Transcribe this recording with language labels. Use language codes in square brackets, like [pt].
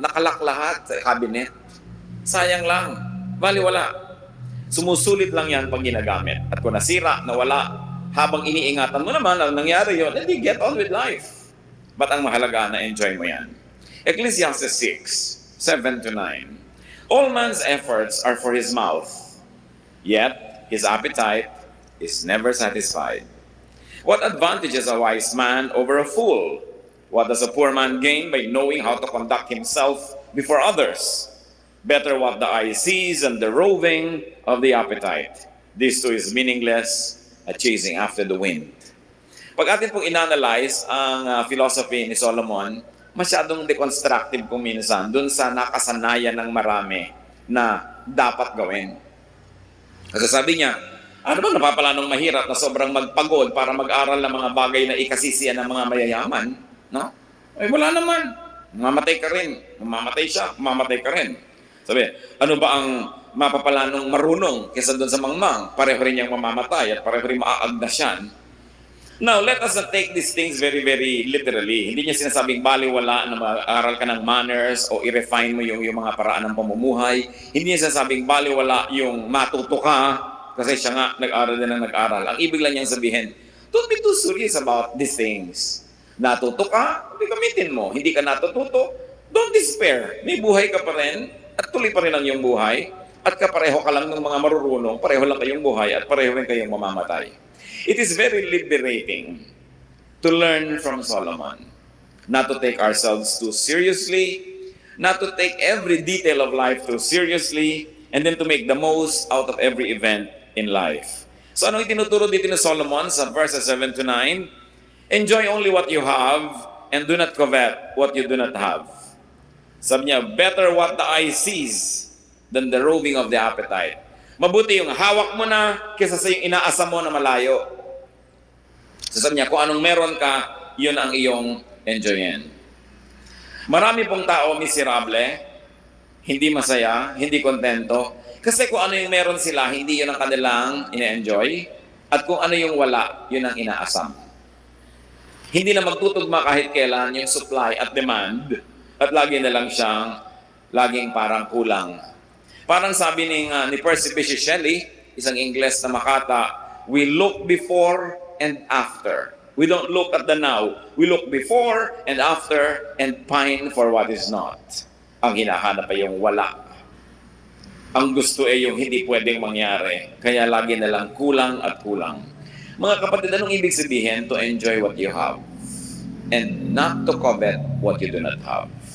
[tl] Nakalak lahat sa cabinet. Sayang lang. Wala. Sumusulit lang yan pag ginagamit. At kung nasira, nawala, habang iniingatan mo naman ang nangyari yun, hindi [en] get on with life. [tl] But ang mahalaga na enjoy mo yan. [en] Ecclesiastes 6:7-9. All man's efforts are for his mouth, yet his appetite is never satisfied. What advantage is a wise man over a fool? What does a poor man gain by knowing how to conduct himself before others? Better what the eye sees than the roving of the appetite. This too is meaningless, a chasing after the wind. [tl] Pag atin pong inanalyze ang philosophy ni Solomon, masyadong deconstructive kung minsan dun sa nakasanayan ng marami na dapat gawin. Kasi sabi niya, ano bang napapalanong mahirap na sobrang magpagod para mag-aral ng mga bagay na ikasisiyan ng mga mayayaman? No? Ay wala naman. Mamamatay ka rin. Mamamatay siya, mamamatay ka rin. Sabi, ano ba ang mapapalanong marunong kaysa doon sa mangmang? Pareho rin niyang mamamatay at pareho rin maaagdas yan. [en] Now, let us not take these things very, very literally. [tl] Hindi niya sinasabing baliwala na mag-aral ka ng manners o i-refine mo yung mga paraan ng pamumuhay. Hindi niya sinasabing baliwala yung matuto ka kasi siya nga nag-aral din ng nag-aral. Ang ibig lang niyang sabihin, [en] don't be too serious about these things. [tl] Natuto ka, gamitin mo. Hindi ka natututo, [en] don't despair. [tl] May buhay ka pa rin at tuloy pa rin ang iyong buhay at kapareho ka lang ng mga marurunong, pareho lang kayong buhay at pareho rin kayong mamamatay. [en] It is very liberating to learn from Solomon. Not to take ourselves too seriously, not to take every detail of life too seriously, and then to make the most out of every event in life. [tl] So ano itinuturo dito ni Solomon sa verses 7-9? [en] Enjoy only what you have and do not covet what you do not have. [tl] Sabi niya, [en] better what the eye sees than the roving of the appetite. [tl] Mabuti yung hawak mo na kaysa sa yung inaasam mo na malayo. So sabi niya, kung anong meron ka, yun ang iyong enjoyin. Marami pong tao miserable, hindi masaya, hindi kontento. Kasi kung ano yung meron sila, hindi yun ang kanilang ina-enjoy. At kung ano yung wala, yun ang inaasam. Hindi na magtutugma kahit kailan yung supply at demand. At lagi na lang siyang, laging parang kulang. Parang sabi ni Percy Bysshe Shelley, isang Ingles na makata, [en] we look before and after. We don't look at the now. We look before and after and pine for what is not. [tl] Ang hinahanap ay yung wala. Ang gusto ay yung hindi pwedeng mangyari. Kaya lagi na lang kulang at kulang. Mga kapatid, anong ibig sabihin [en] to enjoy what you have and not to covet what you do not have?